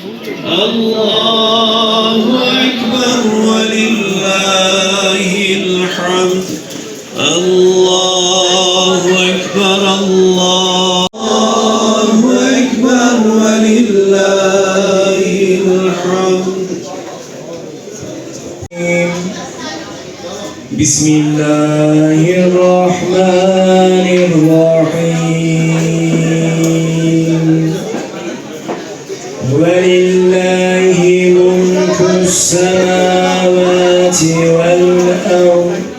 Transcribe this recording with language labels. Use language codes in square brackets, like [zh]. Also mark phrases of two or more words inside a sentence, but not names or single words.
[ar] الله أكبر ولله الحمد، الله أكبر، الله أكبر ولله الحمد. بسم الله الرحمن الرحيم ولله ملك السماوات والأرض